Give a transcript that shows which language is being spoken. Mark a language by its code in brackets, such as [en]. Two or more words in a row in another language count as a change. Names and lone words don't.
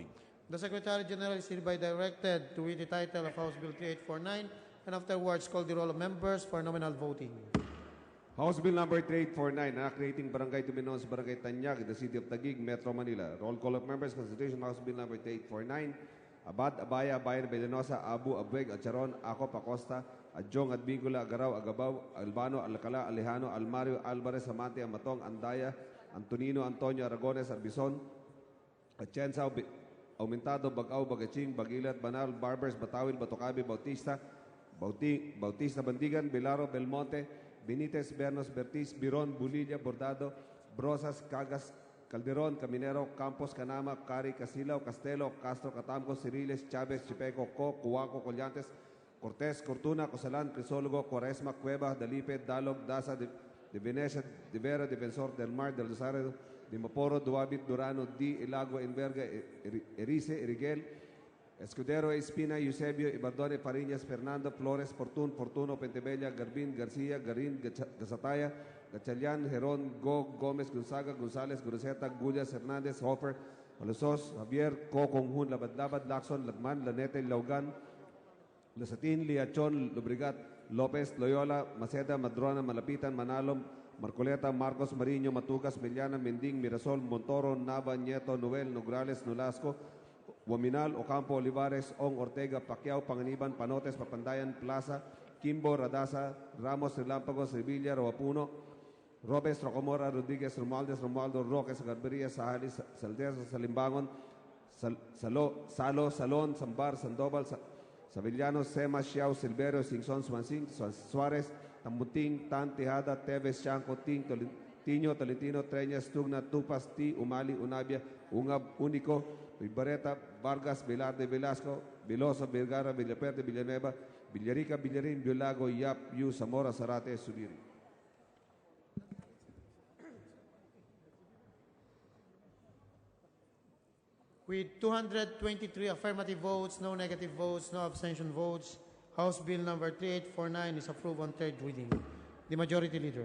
[en] The Secretary General is hereby directed to read the title of House Bill 3849 and afterwards call the roll of members for nominal voting. House Bill number 3849, Anak Creating Barangay Tibinoon sa Barangay Tanyag, in the City of Taguig, Metro Manila. Roll call of members, consideration House Bill number 3849. Abad, Abaya, Abayan, Bellanosa, Abu, Abueg, Acharon, Ako, Pacosta, Adjong, Adbingula, Agaraw, Agabaw, Albano, Alcala, Alejano, Almario, Alvarez, Amante, Amatong, Andaya, Antonino, Antonio, Aragones, Arbizon, Atienza, Aumentado, Bagaw, Bagaching, Bagilat, Banal, Barbers, Batawil, Batocabi, Bautista, Bautista, Bandigan, Bilaro, Belmonte, Benitez, Bernos, Bertiz, Biron, Bulilla, Bordado, Brosas, Cagas, Calderon, Caminero, Campos, Canama, Cari, Casilao, Castelo, Castro, Catamco, Ciriles, Chávez, Chipeco, Cuaco, Collantes, Cortés, Cortuna, Cosalan, Crisólogo, Cuaresma, Cueva, Dalipe, Dalog, Daza, de Venecia, de Vera, Defensor del Mar, del Rosario, de Maporo, Duabit, Durano, Di, Ilagua, Enverga, Erice, Eriguel, Escudero, Espina, Eusebio, Ibardone, Pariñas, Fernando, Flores, Fortuno, Pentebella, Garbin, García, Garín, Gazataya, Gachalian, Gerón, Gómez, Gonzaga, González, Groseta, Gullas, Hernández, Hofer, Olosos, Javier, Conjun, Labad, Lacson, Lagman, Lanete, Laugan, Lasatin, Liachon, Lubrigat, López, Loyola, Maceda, Madrona, Malapitan, Manalom, Marcoleta, Marcos, Mariño, Matugas, Miliana, Mending, Mirasol, Montoro, Nava, Nieto, Noel, Nograles, Nolasco, Guaminal, Ocampo, Olivares, Ong, Ortega, Pacquiao, Panganiban, Panotes, Papandayan, Plaza, Kimbo, Radasa, Ramos, Relámpagos, Sevilla, Roapuno, Robes, Rocomora, Rodríguez, Romualdo, Roques, Garbería, Sahalis, Saldes, Salimbangon, Salo, Salón, Sambar, Sandoval, Savillano, Sema, Xiao, Silverio, Singson, Suárez, Tambuting, Tan, Tejada, Teves, Chanco, Tiño, Tolentino, Treñas, Tugna, Tupas, Ti, Umali, Unabia, Ungab, Único, Barreta, Vargas, Velarde, Velasco, Veloso, Vergara, Villaperte, Villanueva, Villarica, Villarín, Biolago, Yap, Yu, Zamora, Zarate, Subiri. With 223 affirmative votes, no negative votes, no abstention votes, House Bill number 3849 is approved on third reading. The Majority Leader.